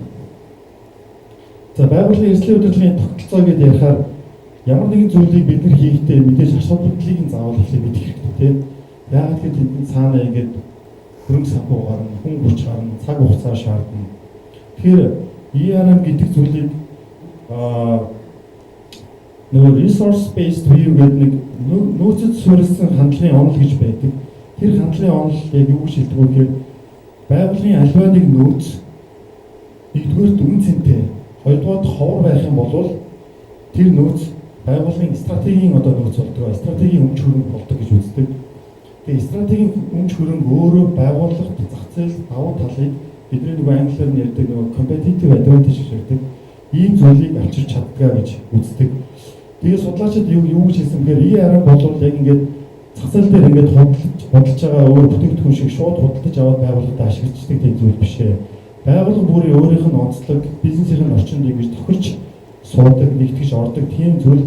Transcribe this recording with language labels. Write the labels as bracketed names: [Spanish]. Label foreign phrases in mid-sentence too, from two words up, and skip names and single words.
[Mongolian] За байгууллагын эрсдлийн удирдлагын тогтолцоо гэдээ ярихаар ямар нэгэн зүйлийг бид нар хийхдээ мэдээж асуудлыг нь заавал эхлээд мэдэх хэрэгтэй тийм. Яагаад гэвэл тэнд цаана ингээд хөрөнгө санхүү гарна, хүн хүч гарна, цаг хугацаа шаардна. Тэгэхээр ERM гэдэг зүйлийг нөгөө [English] resource based view [Mongolian] гэдэг нэг нөөцөд суурилсан хандлагын онол гэж байдаг. Тэр хандлагын онол яг юу шилдэг вэ гэхээр байгууллагын альва нэг нөөц нэгдүгээр дүн цэнтэй, хоёрдугаар ховор байх юм бол тэр нөөц байгууллагын стратегийн одоо нөөц болдог. Стратегийн өмч хөрөнгө болдог гэж үздэг. Тэгээ стратегийн өмч хөрөнгө өөрөө байгууллагт зах зээл давуу талыг бидний нөгөө англиар нь ярьдаг нөгөө [English] competitive advantage [Mongolian] гэж ярьдаг. Ийм зүйлийг авчирч чаддгаа гэж үздэг. Тэгээ судлаачид юу гэж хэлсэн бэхээр ERM бол яг ингээд зах зээл дээр ингээд худалдаж байгаа өөр бүтээгдэхүүн шиг шууд худалдаж аваад байгууллагад ашиглаждаг тийм зүйл биш ээ. Байгууллага бүрийн өөрийнх нь онцлог, бизнесийн орчинд ингэж тохирч суудаг, нэгтгэж ордог тийм зүйл.